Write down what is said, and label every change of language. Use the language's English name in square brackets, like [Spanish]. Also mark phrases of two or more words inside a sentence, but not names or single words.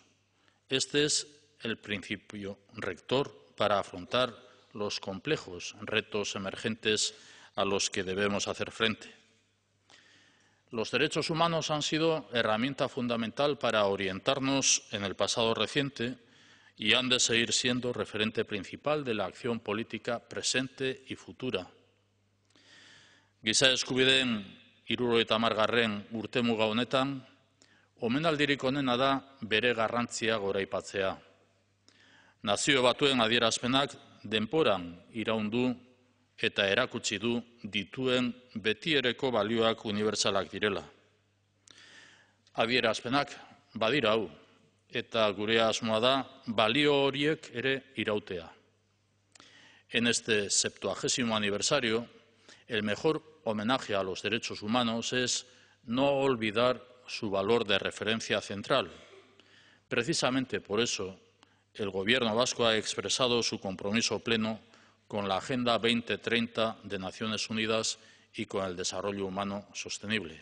[Spanish] Este es el principio rector para afrontar los complejos retos emergentes a los que debemos hacer frente. Los derechos humanos han sido herramienta fundamental para orientarnos en el pasado reciente y han de seguir siendo referente principal de la acción política presente y futura. [Basque] Giza eskubideen 70. urtemuga honetan, omenaldirik onena da bere garrantzia goraipatzea. Nazio Batuen adierazpenak denboran iraundu eta erakutsi du dituen betiereko balioak unibertsalak direla. Adierazpenak badira hau, eta gure asmoa da balio horiek ere irautea. [Spanish] En este 70º aniversario, el mejor homenaje a los derechos humanos es no olvidar su valor de referencia central. Precisamente por eso, el Gobierno vasco ha expresado su compromiso pleno con la Agenda 2030 de Naciones Unidas y con el desarrollo humano sostenible.